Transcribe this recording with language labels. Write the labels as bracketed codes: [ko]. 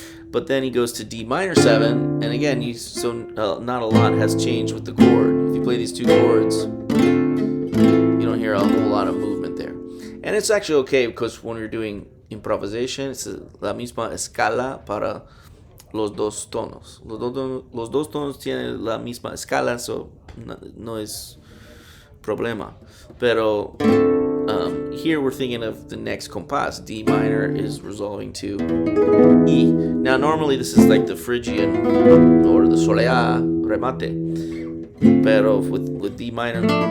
[en] But then he goes to D minor 7, and again, not a lot has changed with the chord. If you play these two chords, you don't hear a whole lot of movement there. And it's actually okay because when you're doing improvisation, it's la misma escala para los dos tonos. [es] Los dos tonos tienen la misma escala, so no es problema. [en] Pero here we're thinking of the next compás. D minor is resolving to E. Now normally this is like the Phrygian or the soleá remate. Pero with D minor.